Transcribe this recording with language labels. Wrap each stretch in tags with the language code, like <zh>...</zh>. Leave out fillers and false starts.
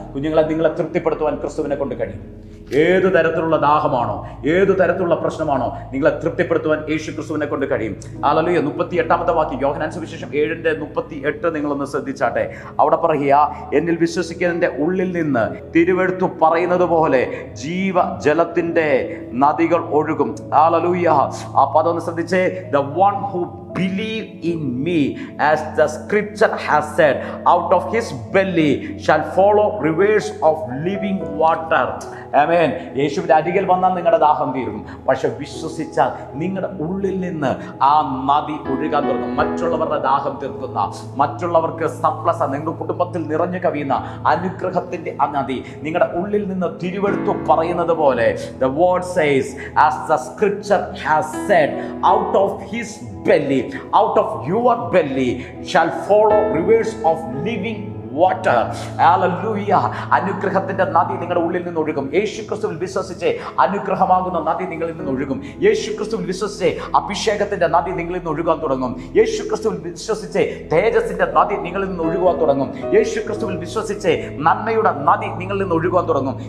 <ml>കുഞ്ഞുങ്ങളെ, നിങ്ങളെ തൃപ്തിപ്പെടുത്തുവാൻ ക്രിസ്തുവിനെ കൊണ്ട് കഴിയും. ഏത് തരത്തിലുള്ള ദാഹമാണോ, ഏത് തരത്തിലുള്ള പ്രശ്നമാണോ, നിങ്ങളെ തൃപ്തിപ്പെടുത്തുവാൻ യേശു ക്രിസ്തുവിനെ കൊണ്ട് കഴിയും. ഹല്ലേലൂയ. 38 വാക്യം, യോഹന്നാൻ സുവിശേഷം 7:38 നിങ്ങളൊന്ന് ശ്രദ്ധിച്ചാട്ടെ. അവിടെ പറയുക, എന്നിൽ വിശ്വസിക്കുന്നതിൻ്റെ ഉള്ളിൽ നിന്ന് തിരുവെഴുത്തു പറയുന്നത് പോലെ ജീവജലത്തിന്റെ നദികൾ ഒഴുകും. ഹല്ലേലൂയ. ആ പദം ഒന്ന് ശ്രദ്ധിച്ചേ.</ml> <en>The one who believe in me, as the scripture has said, out of his belly shall follow rivers of living water.</en> <ml>ആമേൻ. യേശുവിന്റെ അരികിൽ വന്നാൽ നിങ്ങളുടെ ദാഹം തീരും. പക്ഷെ വിശ്വസിച്ചാൽ നിങ്ങളുടെ ഉള്ളിൽ നിന്ന് ആ നദി ഒഴുകാൻ തുടങ്ങും. മറ്റുള്ളവരുടെ ദാഹം തീർക്കുന്ന, മറ്റുള്ളവർക്ക് സർപ്ലസ്, നിങ്ങളുടെ കുടുംബത്തിൽ നിറഞ്ഞു കവിയുന്ന അനുഗ്രഹത്തിന്റെ ആ നദി നിങ്ങളുടെ ഉള്ളിൽ നിന്ന് തിരുവെടുത്തു പറയുന്നത് പോലെ,</ml> <en>the word says, as the scripture has said, out of his belly, out of your belly shall follow rivers of living water. Hallelujah.</en> <ml>അനുഗ്രഹത്തിന്റെ നദി നിങ്ങളുടെ ഉള്ളിൽ നിന്ന് ഒഴുകും. യേശു ക്രിസ്തുവിൽ വിശ്വസിച്ച് അനുഗ്രഹമാകുന്ന നദി നിങ്ങളിൽ നിന്ന് ഒഴുകും. യേശു ക്രിസ്തുവിൽ വിശ്വസിച്ച് അഭിഷേകത്തിന്റെ നദി നിങ്ങളിൽ നിന്ന് ഒഴുകാൻ തുടങ്ങും. യേശു ക്രിസ്തുവിൽ വിശ്വസിച്ച് തേജസ്സിന്റെ നദി നിങ്ങളിൽ നിന്ന് ഒഴുകുവാൻ തുടങ്ങും. യേശു ക്രിസ്തുവിൽ വിശ്വസിച്ച് നന്മയുടെ നദി നിങ്ങളിൽ നിന്ന് ഒഴുകുവാൻ തുടങ്ങും.</ml>